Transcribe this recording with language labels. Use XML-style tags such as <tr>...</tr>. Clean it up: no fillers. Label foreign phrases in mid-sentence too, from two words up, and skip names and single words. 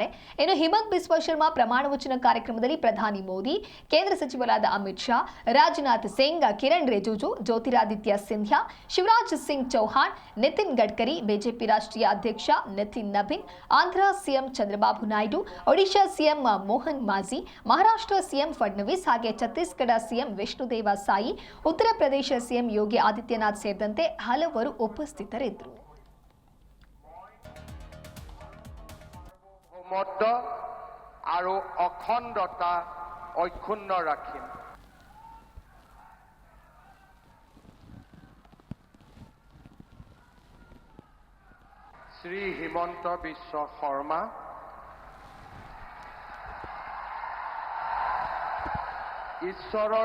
<kn>ಇನ್ನು ಹೇಮಂತ್ ಬಿಸ್ವಾ ಶರ್ಮಾ ಪ್ರಮಾಣ ವಚನ ಕಾರ್ಯಕ್ರಮದಲ್ಲಿ ಪ್ರಧಾನಿ ಮೋದಿ, ಕೇಂದ್ರ ಸಚಿವರಾದ ಅಮಿತ್ ಶಾ, ರಾಜನಾಥ್ ಸಿಂಗ್, ಕಿರಣ್ ರಿಜಿಜು, ಜ್ಯೋತಿರಾದಿತ್ಯ ಸಿಂಧ್ಯಾ, ಶಿವರಾಜ್ ಸಿಂಗ್ ಚೌಹಾಣ್, ನಿತಿನ್ ಗಡ್ಕರಿ, ಬಿಜೆಪಿ ರಾಷ್ಟ್ರೀಯ ಅಧ್ಯಕ್ಷ ನಿತಿನ್ ನಬೀನ್, ಆಂಧ್ರ ಸಿಎಂ ಚಂದ್ರಬಾಬು ನಾಯ್ಡು, ಒಡಿಶಾ ಸಿಎಂ ಮೋಹನ್ ಮಾಝಿ, ಮಹಾರಾಷ್ಟ್ರ ಸಿಎಂ ಫಡ್ನವೀಸ್ ಹಾಗೆ ಛತ್ತೀಸ್ಗಢ ಸಿಎಂ ವಿಷ್ಣುದೇವ ಸಾಯಿ, ಉತ್ತರ ಪ್ರದೇಶ ಸಿಎಂ ಯೋಗಿ ಆದಿತ್ಯನಾಥ್ ಸೇರಿದಂತೆ ಹಲವರು ಉಪಸ್ಥಿತರಿದ್ದರು.</kn> <as>আৰু অখণ্ডতা অক্ষুণ্ণ ৰাখিম। শ্ৰী হিমন্ত বিশ্ব শৰ্মা ঈশ্বৰৰ</as>